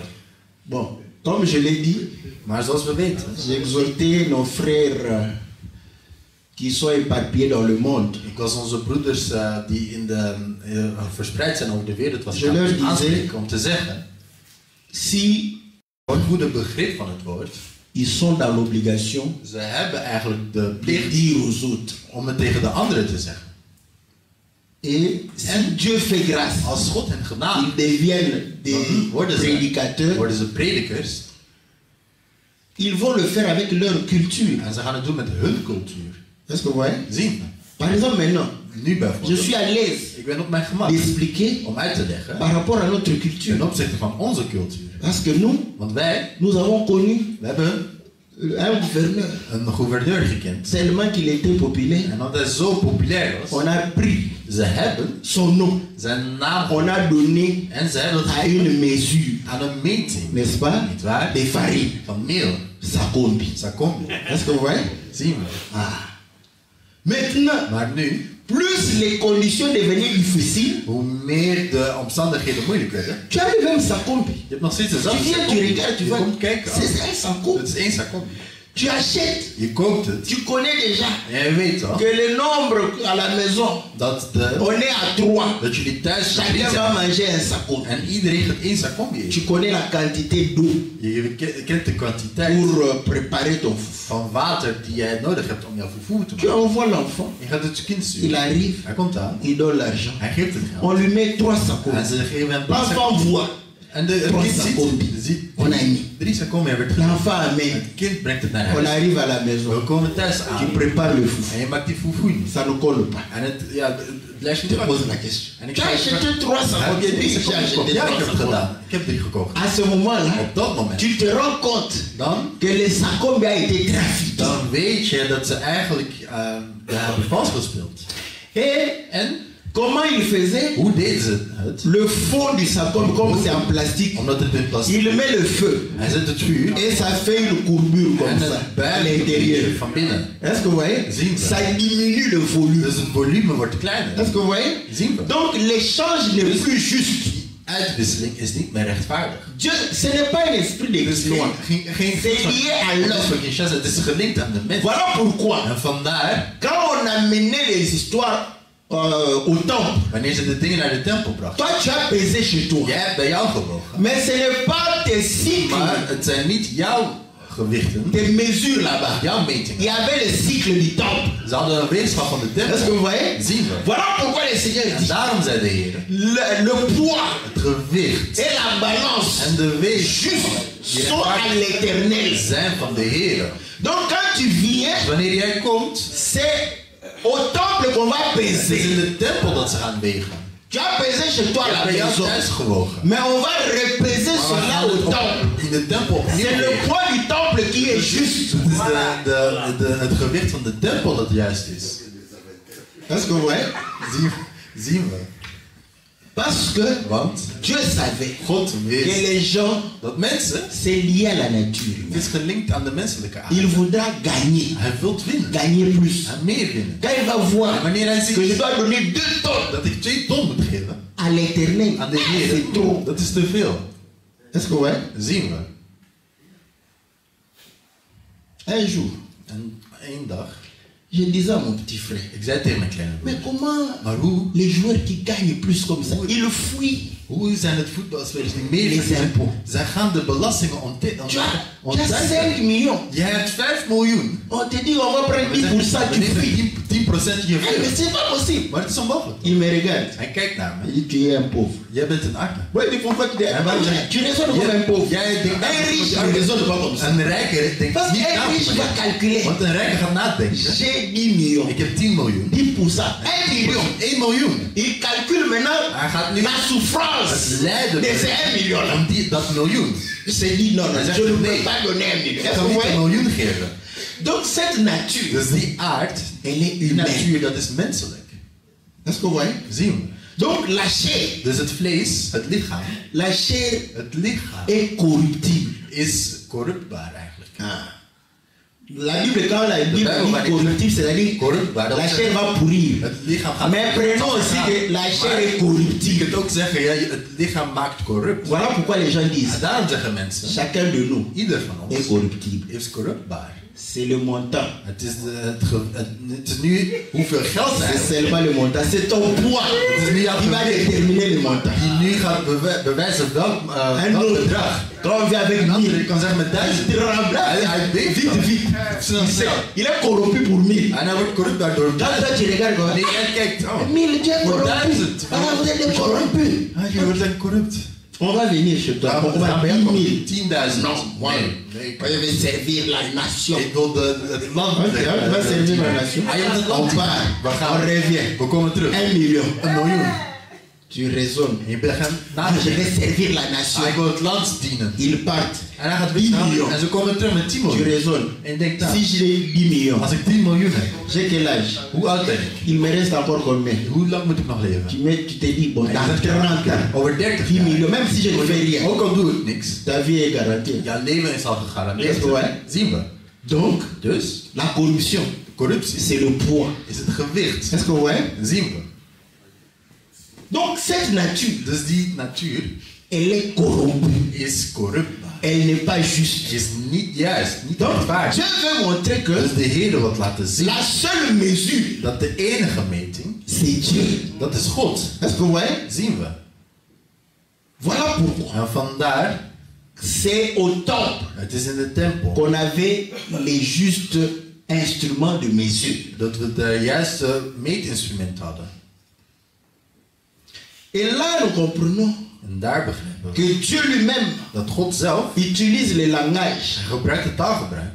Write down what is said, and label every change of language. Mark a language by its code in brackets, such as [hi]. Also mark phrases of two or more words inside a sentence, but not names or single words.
[fr] Bon, comme je l'ai dit, [nl] Maar zoals we weten, [fr] j'ai exhorté nos frères qui sont éparpillés dans le monde. [nl] ik was onze broeders die verspreid zijn over de wereld was [fr] Je leur disais, [nl] aanspreken om te zeggen, [fr] si [nl] voor een goede begrip van het woord, [fr] ils sont dans l'obligation [nl] ze hebben eigenlijk de de plicht [fr] dire aux autres. [nl] om het tegen de anderen te zeggen. [fr] Et si Dieu fait grâce, [nl] Als God hen genade, [fr] ils deviennent des [nl] worden [fr] prédicateurs, [nl] ze predikers [fr] ils vont le faire avec leur culture. [nl] en ze gaan het doen met hun cultuur. [fr] Est-ce que vous voyez? [nl] Zien we. [fr] Par exemple, maintenant, [nl] Nu [fr] je [nl] bijvoorbeeld. [fr] suis à l'aise [nl] Ik ben op mijn gemak [fr] d'expliquer [nl] om uit te leggen [fr] par rapport à notre [nl] ten [fr] culture. [nl] opzichte van onze cultuur. [fr] Parce que nous, [nl] Want wij, [fr] nous avons connu [nl] we hebben [fr] un gouverneur. [nl] een gouverneur gekend. [fr] Tellement qu'il était populaire, [nl] En omdat hij zo populair was, [fr] on a pris [nl] ze hebben [fr] son nom. [nl] zijn naam [fr] On a donné [nl] en ze hebben [fr] à [nl] het [fr] une mesure, [nl] aan een meting, [fr] n'est-ce pas, [nl] niet waar? [fr] des farines. [nl] Van meel. [fr] Sakombi. [nl] Sakombi. [fr] Est-ce que vous voyez? [nl] Zien we. [fr] Ah. Maintenant, [nl] Maar nu, [fr] plus les conditions devenaient difficiles, [nl] hoe meer de omstandigheden moeilijk werden, [fr] tu as le même Sakombi. [nl] je hebt nog steeds [fr] Tu [nl] dezelfde [fr] viens, tu [nl] Sakombi. [fr] regardes, tu [nl] Je [fr] vois, [nl] komt kijken. [fr] c'est un Sakombi. [nl] Het is één Sakombi. [fr] Tu achètes, [nl] Je koopt het. [fr] tu connais déjà [nl] En jij weet al [fr] que le nombre à la maison, [nl] dat, [fr] on est à 3. [nl] dat jullie thuis [fr] Chacun va [nl] zijn. [fr] manger un Sakombi. [nl] En iedereen gaat één Sakombi eten. [fr] Tu connais la quantité d'eau [nl] Je kent de kwantiteit [fr] pour préparer ton fouf. [nl] van water die jij nodig hebt om jouw vervoer te [fr] Tu [nl] maken. [fr] envoies l'enfant, [nl] Je gaat het kind [fr] il [nl] sturen. [fr] arrive, [nl] Hij komt aan. [fr] il donne l'argent. [nl] Hij geeft het [fr] On [nl] geld. [fr] lui met 3 [nl] En [fr] Sakombi. [nl] ze geven hem [fr] L'enfant voit. [nl] En de [fr] Trois [nl] kind [fr] Sacombi. [nl] ziet, [fr] On a mis. [nl] 3 Sacombi werd gedaan. [fr] L'enfant amène. [nl] Het kind brengt het naar [fr] On [nl] huis. [fr] arrive à la maison. [nl] We komen thuis [fr] Tu [nl] aan. [fr] prépares le foufou. [nl] En je maakt die foefoei. [fr] Ça ne colle pas. [nl] En het, ja, het blijft [fr] Je [nl] niet [fr] te pose la question. [nl] En ik [fr] Tu as [nl] zei, [fr] acheté 3 [nl] heb [fr] Sacombi. [nl] je 3 [fr] Oui, j'ai [nl] Sacombi [fr] acheté [nl] gekocht? Ja, [fr] 3 [nl] ik heb het [fr] Sacombi. [nl] gedaan. Ik heb 3 gekocht. [fr] À ce moment-là, [nl] Op dat moment, [fr] tu te rends compte [nl] dan [fr] que le Sacombi a été trafiqué. [nl] dan weet je dat ze eigenlijk hebben vals gespeeld. En [fr] Comment il faisait? [nl] hoe deden ze het? [fr] Le fond du Sacombi, comme c'est en plastique, [nl] Omdat het in plastic [fr] il met le feu. [nl] Hij zet het vuur [fr] Et ça fait une courbure comme [nl] en [fr] ça [nl] het [fr] à [nl] buigt [fr] l'intérieur. [nl] van binnen. [fr] Est-ce que vous voyez? [nl] Zien we. [fr] Ça diminue le volume. [nl] Dus het volume wordt kleiner. [fr] Est-ce que vous voyez? [nl] Zien we. [fr] Donc l'échange n'est plus juste. [nl] Uitwisseling is niet meer rechtvaardig. [fr] Dieu, ce n'est pas un esprit de [nl] Dus [fr] gloire. [nl] geen [fr] C'est lié à [nl] het is [fr] l'homme. [nl] van Kinshasa, het is gelinkt aan de mens. [fr] Voilà pourquoi, [nl] En vandaar, [fr] quand on amenait les histoires au temple, [nl] wanneer ze de dingen naar de tempel brachten, [fr] toi tu as pesé chez toi. [nl] jij hebt bij jou gewogen. [fr] Mais ce n'est pas tes cycles, [nl] Maar het zijn niet jouw gewichten, [fr] tes mesures là-bas. [nl] jouw [fr] Il [nl] metingen. [fr] y avait le cycle du temple. [nl] Ze hadden een wetenschap van de [fr] Est-ce que [nl] tempel. [fr] vous voyez? [nl] Zien we. [fr] Voilà pourquoi le Seigneur [nl] En [fr] dit [nl] daarom zei de Heer, [fr] le poids [nl] het gewicht [fr] et la balance [nl] en de weeg [fr] juste sont à l'éternel. [nl] zijn van de Heer. [fr] Donc quand tu viens, [nl] Wanneer jij komt, [fr] c'est au temple qu'on va [nl] het is [fr] peser. [nl] in de tempel dat ze gaan wegen. [fr] Tu as pesé chez toi à [nl] Je [fr] la [nl] hebt bij jou [fr] maison. [nl] thuis gewogen. [fr] Mais on va repeser [nl] Maar we [fr] cela [nl] gaan [fr] au [nl] het [fr] temple. [nl] in de tempel opnieuw [fr] C'est le [nl] wegen. [fr] poids du temple qui est juste. [nl] Het is het gewicht van de tempel dat juist is. [fr] Est-ce que vous voyez? [nl] Zien we. [fr] Parce que [nl] Want [fr] Dieu savait [nl] God [fr] que [nl] weet [fr] les gens, [nl] dat mensen, [fr] c'est lié à la nature. [nl] het is gelinkt aan de menselijke aard. [fr] Il voudra gagner, [nl] Hij wil winnen. [fr] gagner plus. [nl] Hij meer winnen. [fr] Quand il va voir [nl] En wanneer hij [fr] que je [nl] ziet [fr] dois donner 2 tonnes [nl] dat ik 2 ton moet geven [fr] à l'éternel, [nl] aan de Heer, [fr] c'est trop. [nl] dat is te veel. [fr] Est-ce que vous voyez? [nl] Zien we. [fr] Un jour, [nl] En één dag, [fr] je disais à mon petit frère, [nl] ik zei tegen mijn kleine broer, [fr] mais comment [nl] maar hoe [fr] les joueurs qui gagnent plus comme ça, ils fuient. [nl] Hoe zijn het voetbalspelers die meer [fr] Les [nl] verdienen? [fr] impôts. [nl] Zij gaan de belastingen [fr] Tu as 5 millions. [nl] Jij hebt 5 miljoen. [fr] On te dit on va prendre 10%, tu fuis. [nl] 10% je [fr] Eh, mais [nl] veel. [fr] c'est pas possible. [nl] Maar het is onmogelijk. [fr] Il me regarde. [nl] Hij kijkt naar [fr] Il [nl] me. [fr] dit tu es un pauvre. [nl] Jij bent een arme. [fr] Oui, il faut pas que [nl] En waarom zeg je- [fr] tu raisonnes comme un pauvre. [nl] Jij denkt [fr] Un riche ne raisonne pas comme ça. [nl] Een rijke denkt [fr] Parce [nl] niet [fr] qu'un riche va [nl] na. [fr] calculer. [nl] Want een rijke gaat nadenken. [fr] J'ai 10 millions. [nl] Ik heb 10 miljoen. [fr] 10%. 1 million. [nl] 1 miljoen. [fr] Il calcule maintenant [nl] Hij gaat nu [fr] la souffrance [nl] het lijden [fr] de ces 1 million là. [nl] om dat miljoen. [fr] Il s'est dit non, non, [nl] Hij [fr] je [nl] zegt [fr] ne peux [nl] nee. [fr] pas donner 1 million. [nl] Ik [fr] Est-ce [nl] kan [fr] que vous [nl] niet een [fr] voyez? [nl] miljoen geven. [fr] Donc cette nature, [nl] Dus die aard, [fr] elle est [nl] die [fr] humaine. [nl] natuur, dat is menselijk. [fr] Est-ce que vous voyez? [nl] Zien we. [fr] Donc la chair, [nl] Dus het vlees, het lichaam, [fr] la chair [nl] het lichaam [fr] est corruptible. [nl] is corruptbaar eigenlijk. [fr] Ah. La Bible, quand la Bible [nl] Bijbel [fr] dit corruptible, c'est-à-dire [nl] Corruptbaar, dat [fr] la [nl] wil [fr] chair [nl] zeggen, [fr] va pourrir. [nl] het lichaam gaat... [fr] Mais prenons aussi que la chair est [nl] Je [fr] corruptible. [nl] kunt ook zeggen, ja, het lichaam maakt corrupt. [fr] Voilà pourquoi les gens [nl] En [fr] disent [nl] daarom zeggen mensen, [fr] chacun de nous [nl] ieder van [fr] est [nl] ons [fr] corruptible. [nl] is corruptbaar. [fr] C'est le montant. [nl] Het is, het is nu hoeveel geld [fr] C'est [nl] er is. [fr] seulement le montant. C'est ton poids [nl] Het is niet jouw [fr] qui va [nl] gewicht [fr] déterminer le montant. [nl] die nu gaat bewijzen welk [fr] Un autre, [nl] bedrag. [fr] quand on vient avec [nl] Een andere [fr] 1000, [nl] kan zeggen met [fr] il [nl] 1000. [fr] tremble. [nl] Hij beeft [fr] Vite, [nl] dan. [fr] vite. [nl] Snel, [fr] Il sait, [nl] snel. [fr] il est corrompu pour 1000. [nl] En hij wordt corruptbaar door [fr] Quand toi tu regardes comme [nl] Nee, jij kijkt, [fr] oh, 1000, tu es [nl] voor [fr] corrompu. [nl] 1000. [fr] Ah, vous êtes des corrompus. [nl] Je wordt dan corrupt. [fr] On va venir chez toi. On va 10 000. [nl] 10.000. [fr] Non, moi, [nl] Nee, [fr] moi, je vais servir la nation. [nl] ik wil het land. [fr] Ok, on va servir la nation. [nl] Hij wil het [fr] On [nl] land. [fr] part, [nl] We [fr] on [nl] gaan. [fr] revient. [nl] We komen terug. [fr] 1 million. [nl] 1 miljoen. [fr] Tu raisonnes. [nl] En je begint na [fr] Ah, [nl] te [fr] je [nl] denken. [fr] vais servir la nation. [nl] Ik wil het land dienen. [fr] Ils partent. [nl] En hij gaat [fr] 10 [nl] weer miljoen. En ze komen terug met 10 [fr] Tu [nl] miljoen. [fr] raisonnes. [nl] En je denkt, nou, [fr] Si j'ai 10 millions, [nl] als ik 10 miljoen heb, [fr] j'ai quel âge? [nl] hoe oud ben ik? [fr] Il me reste encore combien? [nl] Hoe lang moet ik nog leven? [fr] Tu te dis, bon, [nl] En je [fr] dans [nl] zegt, [fr] 30 ans, [nl] over 30 [fr] 10 [nl] jaar. [fr] millions, même si je ne fais rien, [nl] Ook al doe ik niks. [fr] ta vie est garantie. [nl] Jouw leven is al gegarandeerd. [en] Yes, boy. [nl] Zien we. [fr] Donc, [nl] Dus, [fr] la corruption, [nl] corruptie [fr] c'est le poids. [nl] is het gewicht. [fr] Est-ce que vous voyez? [nl] Zien we. [fr] Donc, cette nature, [nl] Dus die natuur [fr] elle est corrompue. [nl] is corruptbaar. [fr] Elle n'est pas juste. [nl] Is niet juist, niet [fr] Donc, [nl] rechtvaardig. [fr] Dieu veut montrer que [nl] Dus de Heer wil laten zien [fr] la seule mesure, [nl] dat de enige meting, [fr] c'est Dieu. [nl] dat is God. [fr] Est-ce que vous voyez? [nl] Zien we. [fr] Voilà pourquoi [nl] En vandaar, [fr] c'est au temple [nl] het is in de tempel, [fr] qu'on avait les justes instruments de mesure. [nl] dat we de juiste meetinstrument hadden. [fr] Et là, nous comprenons [nl] En En daar begrijpen we [fr] que Dieu lui-même [nl] dat God zelf [fr] utilise le langage [nl] gebruikt het taalgebruik